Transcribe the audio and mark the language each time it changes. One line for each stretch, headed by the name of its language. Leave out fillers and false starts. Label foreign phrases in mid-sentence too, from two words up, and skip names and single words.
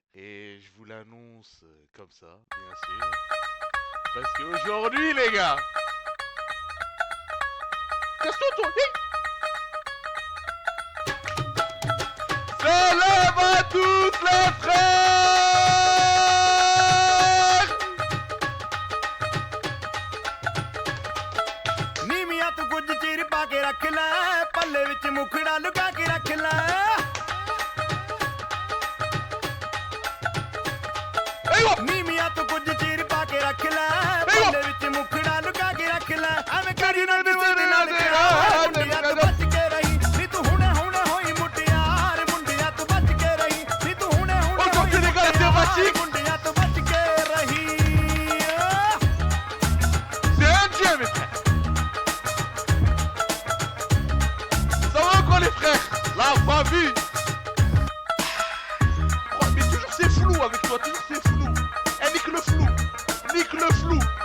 French: Et je vous l'annonce comme ça, bien sûr. Parce qu'aujourd'hui les gars, casse-toi toi, hey, lève à tous les frères!
Punjabi: ਨੀਵੀਆਂ ਤੂੰ ਕੁਝ ਚਿਰ ਪਾ ਕੇ ਰੱਖ ਲੈ ਪੱਲੇ ਵਿੱਚ ਮੁਖੜਾ ਲੁਕਾ ਕੇ ਰੱਖ ਲੈ ਨੀਵੀਆਂ ਤੂੰ ਕੁਝ ਚਿਰ ਪਾ ਕੇ ਰੱਖ ਲੈ ਪੱਲੇ ਵਿੱਚ ਮੁਖੜਾ ਲੁਕਾ ਕੇ ਰੱਖ ਲੈ ਐਵੇਂ ਕਰੀ ਨਾ ਕਿਸੇ ਦੇ ਨਾਲ ਪਿਆਰ ਮੁੰਡਿਆਂ ਤੋਂ ਬਚ ਕੇ ਰਹੀ ਨੀ ਤੂੰ ਹੁਣੇ ਹੁਣੇ ਹੋਈ ਮੁਟਿਆਰ ਮੁੰਡਿਆਂ ਤੋਂ ਬਚ ਕੇ ਰਹੀ ਨੀ ਤੂੰ ਹੁਣੇ ਹੁਣੇ ਹੋਈ ਮੁੰਡਿਆਂ ਤੋਂ ਬਚ ਕੇ ਰਹੀ
French: C'est un dieu mes frères! Ça va quoi les frères? La famille! Oh, mais toujours c'est flou avec toi, toujours c'est flou! Eh, nique le flou! Nique le flou!